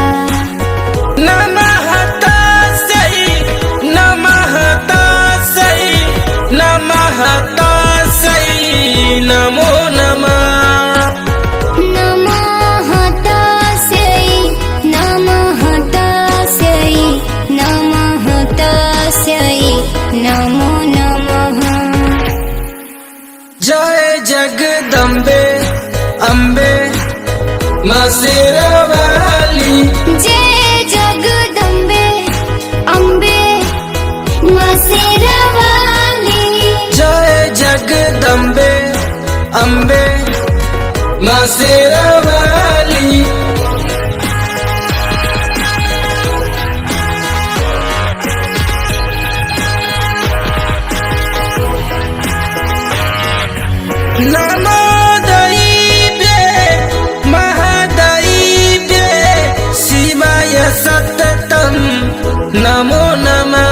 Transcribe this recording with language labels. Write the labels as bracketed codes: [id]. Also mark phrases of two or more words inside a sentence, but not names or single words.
[sa] नमः तस्यै नमः तस्यै नमः तस्यै नमो नमः। नमः तस्यै नमः तस्यै नमः तस्यै नमो नमः। [hi] जय जगदम्बे अम्बे माँ शेरावाली। जय जगदम्बे अम्बे माँ शेरावाली। जय जगदम्बे अम्बे माँ शेरावाली। [sa] नमो दैव्ये महादैव्ये शिवाय सततं नमो नमः।